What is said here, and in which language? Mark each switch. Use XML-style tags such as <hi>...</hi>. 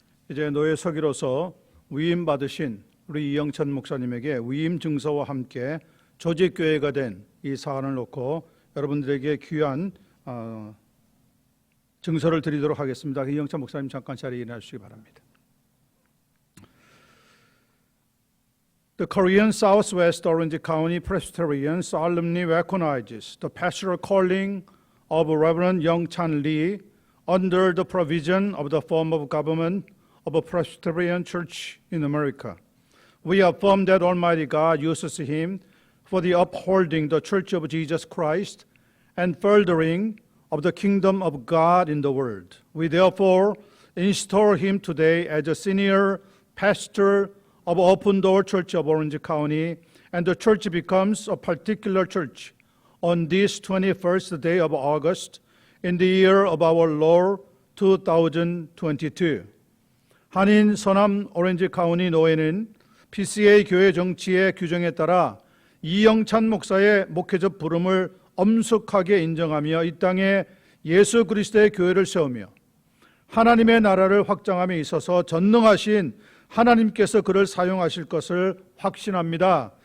<ko>이제 노예 서기로서 위임 받으신 우리 이영찬 목사님에게 위임 증서와 함께 조직교회가 된 이 사안을 놓고 여러분들에게 귀한 증서를 드리도록 하겠습니다. 이영찬 목사님 잠깐 자리에 일어나 주시기 바랍니다.</ko> <en>The Korean Southwest Orange County Presbyterian solemnly recognizes the pastoral calling of Reverend Young-chan Lee under the provision of the form of government of a Presbyterian Church in America. We affirm that Almighty God uses him for the upholding the Church of Jesus Christ and furthering of the kingdom of God in the world. We therefore install him today as a senior pastor of Open Door Church of Orange County, and the church becomes a particular church on this 21st day of August in the year of our Lord 2022.</en> <ko>한인 서남 오렌지 카운티 노회는 PCA 교회 정치의 규정에 따라 이영찬 목사의 목회적 부름을 엄숙하게 인정하며 이 땅에 예수 그리스도의 교회를 세우며 하나님의 나라를 확장함에 있어서 전능하신 하나님께서 그를 사용하실 것을 확신합니다.</ko>